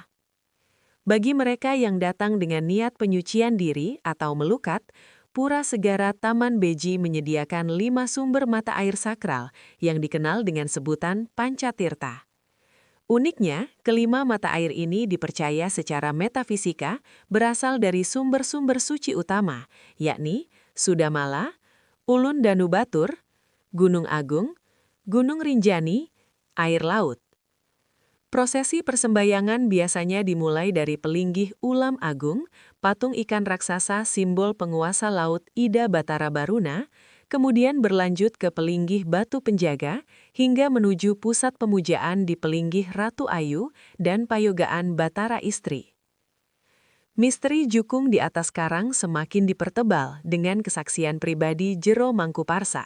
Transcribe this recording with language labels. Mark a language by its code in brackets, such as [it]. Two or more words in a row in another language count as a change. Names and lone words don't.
[id] Bagi mereka yang datang dengan niat penyucian diri atau melukat, Pura Segara Taman Beji menyediakan 5 sumber mata air sakral yang dikenal dengan sebutan Pancatirta. Uniknya, kelima mata air ini dipercaya secara metafisika berasal dari sumber-sumber suci utama, yakni Sudamala, Ulun Danubatur, Gunung Agung, Gunung Rinjani, air laut. Prosesi persembahyangan biasanya dimulai dari pelinggih Ulam Agung, patung ikan raksasa simbol penguasa laut Ida Batara Baruna, kemudian berlanjut ke pelinggih batu penjaga, hingga menuju pusat pemujaan di pelinggih Ratu Ayu dan payogaan Batara Istri. Misteri jukung di atas karang semakin dipertebal dengan kesaksian pribadi Jero Mangku Parsa.